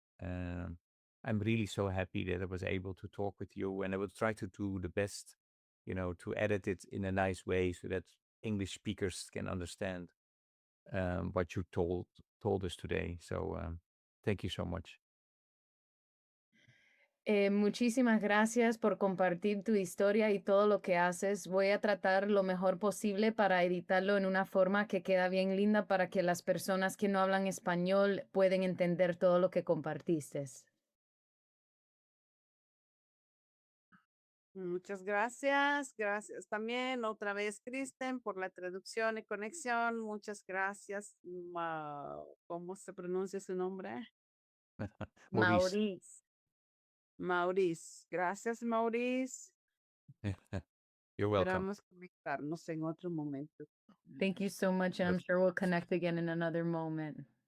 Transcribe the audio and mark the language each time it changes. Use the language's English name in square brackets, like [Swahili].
[English] I'm really so happy that I was able to talk with you, and I will try to do the best, to edit it in a nice way so that English speakers can understand what you told us today. So thank you so much. [Spanish] Muchísimas gracias por compartir tu historia y todo lo que haces. Voy a tratar lo mejor posible para editarlo en una forma que queda bien linda para que las personas que no hablan español pueden entender todo lo que compartiste. Muchas gracias. Gracias también otra vez, Krysten, por la traducción y conexión. Muchas gracias. ¿Cómo se pronuncia su nombre? Maurice. Maurice. Gracias, Maurice. [English] You're welcome. [Spanish] Esperamos conectarnos en otro momento. [English] Thank you so much, and I'm sure we'll connect again in another moment.